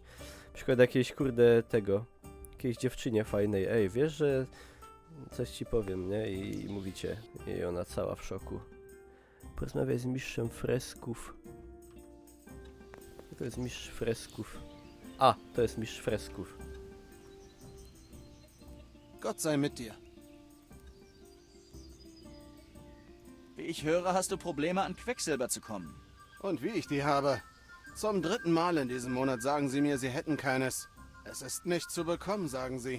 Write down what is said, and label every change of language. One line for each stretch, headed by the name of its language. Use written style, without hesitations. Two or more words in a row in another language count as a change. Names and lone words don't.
Polish: Na przykład jakiejś jakiejś dziewczynie fajnej. Ej, wiesz, że coś ci powiem, nie? I mówicie. I ona cała w szoku. Porozmawiaj z mistrzem fresków. To jest mistrz fresków. A, to jest mistrz fresków.
German: Gott sei mit dir. Wie ich höre, hast du Probleme, an Quecksilber zu kommen. Und wie ich die habe. Zum 3. Mal in diesem Monat sagen sie mir, sie hätten keines. Es ist nicht zu bekommen, sagen sie.